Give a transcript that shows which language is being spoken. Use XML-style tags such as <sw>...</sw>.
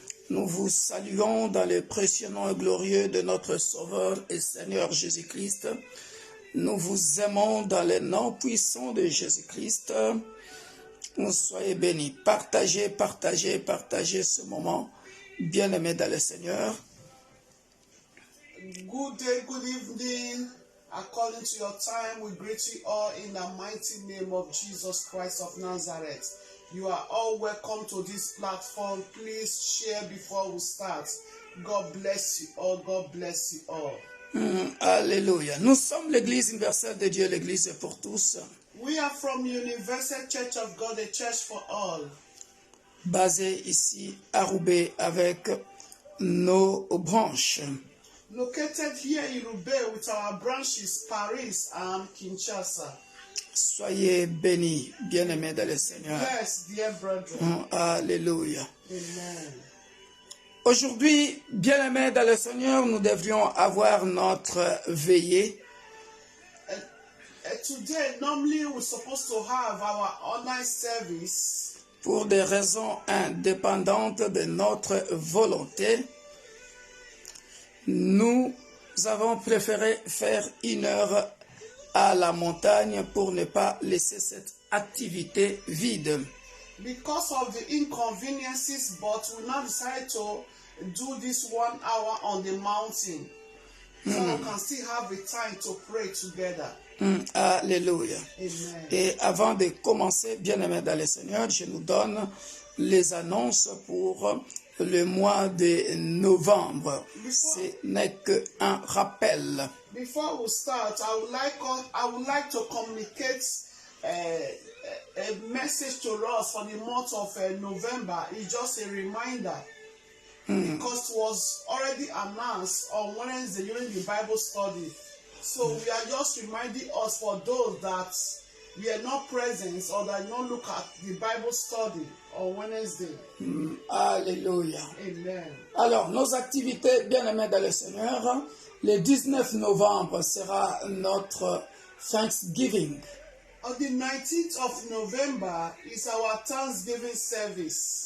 <fr>Nous vous saluons dans le précieux nom et glorieux de notre Sauveur et Seigneur Jésus-Christ. Nous vous aimons dans le nom puissant de Jésus-Christ. Soyez bénis. Partagez, partagez, partagez ce moment. Bien-aimés dans le Seigneur.</fr> <en>Good day, good evening. According to your time, we greet you all in the mighty name of Jesus Christ of Nazareth. You are all welcome to this platform. Please share before we start. God bless you all. God bless you all.</en> <fr>Alléluia. Nous sommes l'Église universelle de Dieu, l'Église pour tous.</fr> <en>We are from Universal Church of God, a church for all.</en> <fr>Basée ici à Roubaix avec nos branches.</fr> <en>Located here in Roubaix with our branches, Paris and Kinshasa.</en> <fr>Soyez bénis, bien-aimés dans le Seigneur.</fr> <en>Yes, dear brethren.</en> <fr>Alléluia. Amen. Aujourd'hui, bien-aimés dans le Seigneur, nous devrions avoir notre veillée.</fr> <en>Today, normally we're supposed to have our online service.</en> <fr>Pour des raisons indépendantes de notre volonté, nous avons préféré faire 1 heure à la montagne pour ne pas laisser cette activité vide.</fr> <en>Because of the inconveniences, but we now decided to do this 1 hour on the mountain. So we can still have a time to pray together.</en> <fr>Alléluia. Amen. Et avant de commencer, bien-aimés dans le Seigneur, je nous donne les annonces pour le mois de novembre. Ce n'est qu'un rappel.</fr> <en>Before we start, I would like to communicate a message to us for the month of November. It's just a reminder. Because it was already announced on Wednesday during the Bible study. So we are just reminding us for those that we are not present or that not look at the Bible study on Wednesday.</en> <fr>Alléluia. Amen. Alors, nos activités, bien-aimés dans le Seigneur, le 19 novembre sera notre Thanksgiving.</fr> <en>On the 19th of November is our Thanksgiving service.</en>